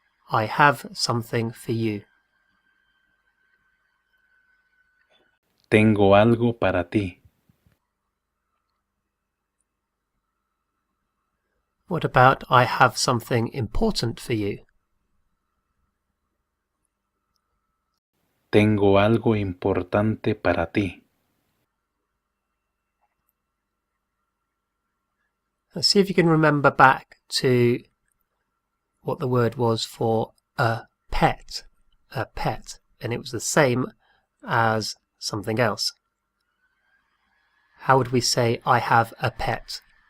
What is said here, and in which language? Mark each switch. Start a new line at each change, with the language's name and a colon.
English: I have something for you.
Spanish: Tengo algo para ti.
English: What about I have something important for you?
Spanish: Tengo algo importante para ti.
English: Let's see if you can remember back to what the word was for a pet. A pet. And it was the same as something else. How would we say I have a pet?